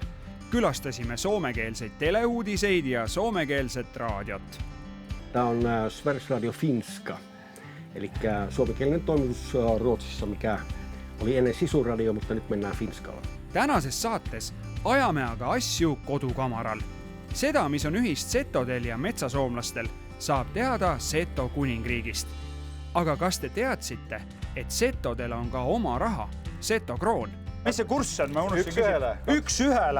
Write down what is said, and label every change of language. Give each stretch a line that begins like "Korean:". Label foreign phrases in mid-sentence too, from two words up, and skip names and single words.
Estonian: Külastasime soomekeelseid teleuudiseid ja soomekeelset raadiot.
Finnish: Tämä on Sveriges Radio Finska, eli suomenkielinen toimitus Ruotsissa, mikä oli ennen Sisuradio, mutta nyt mennään Finskalla.
Estonian: Tänases saates ajame aga asju kodukamaral. Seda, mis on ühist setodel ja metsasoomlastel, saab teada Seto kuningriigist. Aga kas te teadsite, et setodel on ka oma raha, Seto kroon? Mis see kurss on? Üks ühele?